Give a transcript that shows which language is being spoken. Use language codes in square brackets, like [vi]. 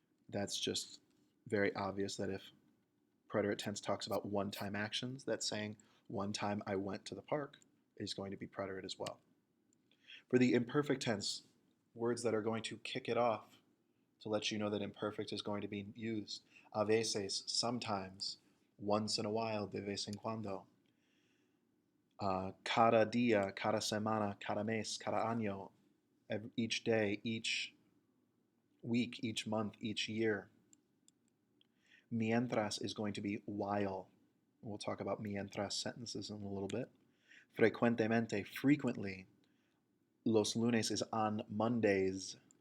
[en] That's just very obvious that if preterite tense talks about one-time actions, that's saying one time I went to the park is going to be preterite as well. For the imperfect tense, words that are going to kick it off to let you know that imperfect is going to be used. [es] A veces, [en] sometimes. Once in a while, [es] de vez en cuando. Cada día, cada semana, cada mes, cada año. [en] Each day, each week, each month, each year. Mientras is going to be while. We'll talk about mientras sentences in a little bit. Frecuentemente, frequently. [es] Los lunes [en] is on Mondays.